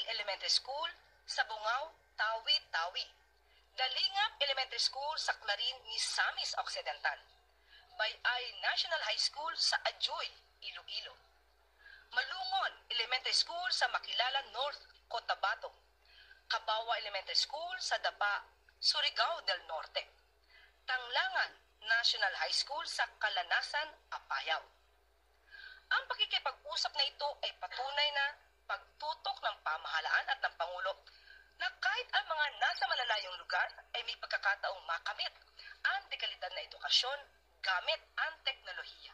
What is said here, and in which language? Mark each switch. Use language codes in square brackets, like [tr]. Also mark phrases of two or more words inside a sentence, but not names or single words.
[tl] Elementary School sa Bungaw, Tawi-Tawi, Dalingap Elementary School sa Clarin, Misamis Occidental, Bayay National High School sa Ajoy, Iloilo, Malungon Elementary School sa Makilala North, Cotabato, Cabawa Elementary School sa Dapa, Surigao del Norte, Tanglangan National High School sa Kalanasan, Apayao. Ang pakikipag-usap na ito ay patunay na pagtutok ng pamahalaan at ng Pangulo na kahit ang mga nasa malalayong lugar ay may pagkakataong makamit ang dekalidad na edukasyon gamit ang teknolohiya.